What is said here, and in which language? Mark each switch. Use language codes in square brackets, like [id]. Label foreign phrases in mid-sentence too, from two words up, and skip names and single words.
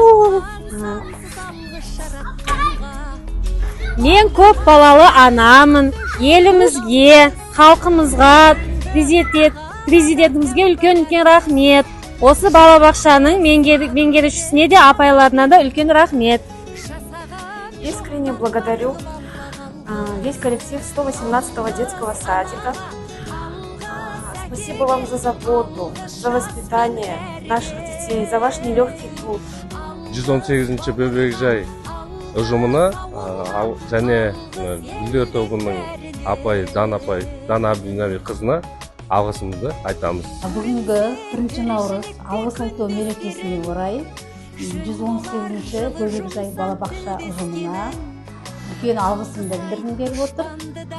[kk] Мен көп балалы анамын. Елімізге, халқымызға, президентімізге үлкен рахмет. Осы балабақшаның меңгерушісіне де апайларына да үлкен рахмет. [ru] Искренне благодарю весь коллектив 118-го детского садика. Спасибо вам за заботу, за воспитание наших детей, за ваш нелегкий труд. [kk] 118-ші бөбекжай ұжымына және үйлер тобының апай, Дана Абдинаби қызына алғысымызды айтамыз. Бүгінгі 1 наурыз алғыс айту мерекесіне орай 118-ші бөбекжай балабақша ұжымына үлкен алғысымды білдіргім келіп отыр.